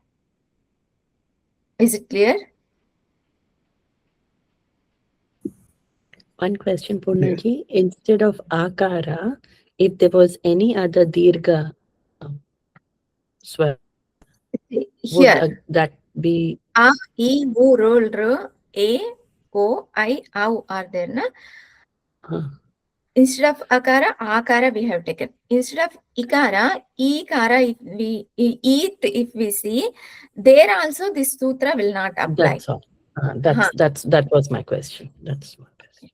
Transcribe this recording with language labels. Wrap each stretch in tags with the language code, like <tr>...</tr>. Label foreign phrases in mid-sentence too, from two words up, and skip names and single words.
<en>Is it clear? One question, Purnaji. Instead of akara, if there was any other</en> <sa>dirgha swar,</sa> <en>Here, would that be a, e, u, ro, r, a, o, I, au are there, na? Instead of akara we have taken. Instead of ikara, if we see, there also this sutra will not apply. That's all. That was my question. That's my question.</en>